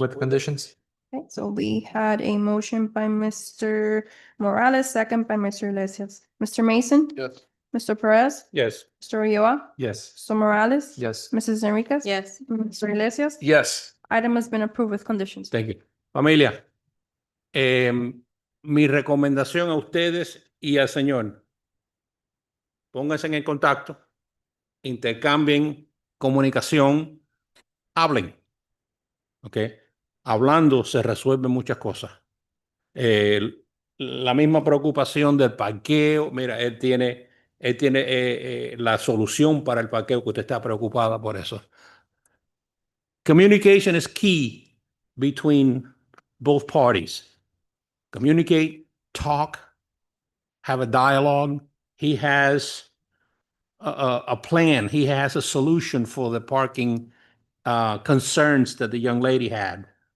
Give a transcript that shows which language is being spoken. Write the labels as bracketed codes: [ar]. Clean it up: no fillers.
[en] with conditions. Okay, so we had a motion by Mr. Morales, second by Mr. Iglesias. Mr. Mason? Yes. Mr. Perez? Yes. Mr. Ulloa? Yes. Mr. Morales? Yes. Mrs. Enriquez? Yes. Mr. Iglesias? Yes. Item has been approved with conditions. Thank you. [es] Familia, mi recomendación a ustedes y al señor, pónganse en contacto, intercambien comunicación, hablen. ¿Ok? Hablando se resuelven muchas cosas. La misma preocupación del parqueo, mira, él tiene la solución para el parqueo que usted está preocupada por eso. [en] Communication is key between both parties. Communicate, talk, have a dialogue. He has a plan. He has a solution for the parking concerns that the young lady had.